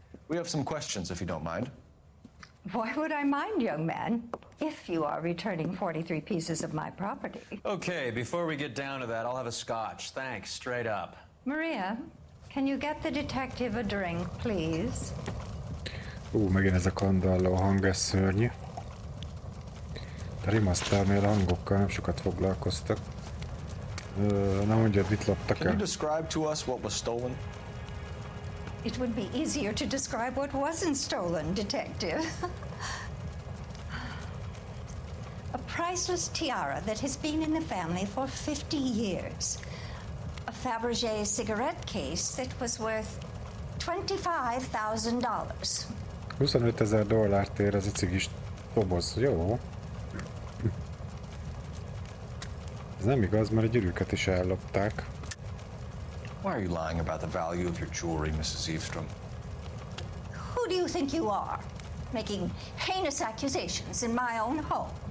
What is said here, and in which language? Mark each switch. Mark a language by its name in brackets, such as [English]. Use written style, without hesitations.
[English] We have some questions, if you don't mind. Why would I mind, young man, if you are returning 43 pieces of my property? Okay, before we get down to that, I'll have a scotch. Thanks, straight up. Maria, can you get the detective a drink, please? [Hungarian] Megint ez a kandalló hang, ez szörnyű. A Remasternél a hangokkal nem sokat foglalkoztak. Na mondjad, mit loptak [English] Can you [Hungarian] el? [English] describe to us what was stolen? It would be easier to describe what wasn't stolen, detective. A priceless tiara that has been in the family for 50 years. A Fabergé cigarette case that was worth $25,000. [Hungarian] $25,000 ér ez a cigis doboz. Jó. Ez nem igaz, mert a gyűrűket is ellopták. [English] Why are you lying about the value of your jewelry, Mrs. Eavestrom? Who do you think you are? Making heinous accusations in my own home.